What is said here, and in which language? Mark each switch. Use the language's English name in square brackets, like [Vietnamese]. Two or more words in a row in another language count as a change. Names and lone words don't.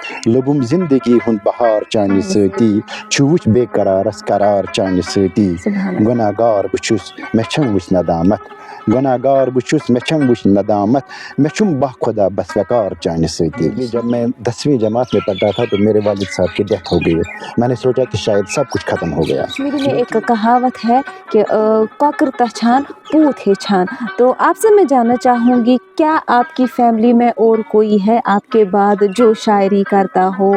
[Kashmiri] لوبم زندگی ہند بہار چانہ ستی چھ بے قرارس قرار چانہ ستی گناہ گار بچھس مے چھم وچ ندامت گناہ گار بچھس مے چھم وچ ندامت میں چھم با خدا بس وقار چانہ ستی. [Urdu] جب میں 10ویں جماعت میں پڑھتا تھا تو میرے والد صاحب کی ڈیتھ ہو گئی. میں نے سوچا کہ شاید سب کچھ ختم ہو گیا. کشمیری میں ایک کہاوت ہے کہ [Kashmiri] کاکر تچھان پوت ہے چھان. [Urdu] تو آپ سے میں جاننا چاہوں گی کیا آپ کی فیملی میں اور کوئی ہے آپ کے بعد جو شاعری کرتا ہو؟